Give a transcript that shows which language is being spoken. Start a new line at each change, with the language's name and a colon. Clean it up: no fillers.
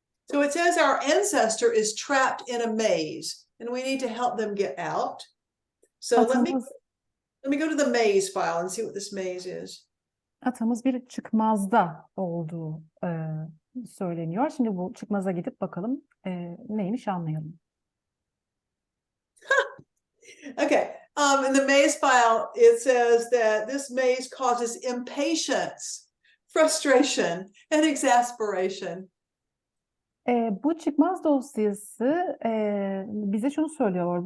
English: So it says our ancestor is trapped in a maze and we need to help them get out. So let me,
Turkish: Atamız
English: Let me go to the maze file and see what this maze is.
Turkish: Atamız bir çıkmazda olduğu söyleniyor. Şimdi bu çıkmaza gidip bakalım neymiş anlayalım.
English: Okay. In the maze file, it says that this maze causes impatience, frustration, and exasperation.
Turkish: Bu çıkmaz dosyası bize şunu söylüyor.